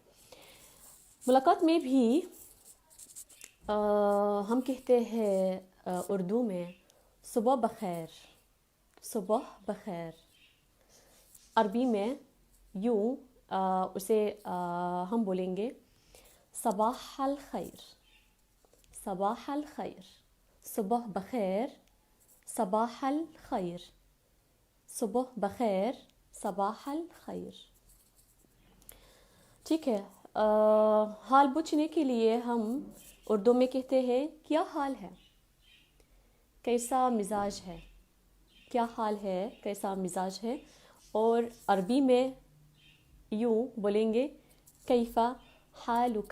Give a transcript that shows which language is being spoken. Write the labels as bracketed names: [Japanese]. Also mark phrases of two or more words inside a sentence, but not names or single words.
[Urdu] ملاقات میں بھی ہم کہتے ہیں اردو میں صبح بخیر. صبح بخیر. عربی میں یوں اسے ہم بولیں گے [Arabic] صباح الخیر. صباح الخیر. [Urdu] صبح بخیر، [Arabic] صباح الخیر. [Urdu] صبح بخیر، [Arabic] صباح الخیر. [Urdu] ٹھیک ہے. حال پوچھنے کے لیے ہم اردو میں کہتے ہیں کیا حال ہے، کیسا مزاج ہے. کیا حال ہے، کیسا مزاج ہے. اور عربی میں یوں بولیں گے [Arabic] کیف حالک.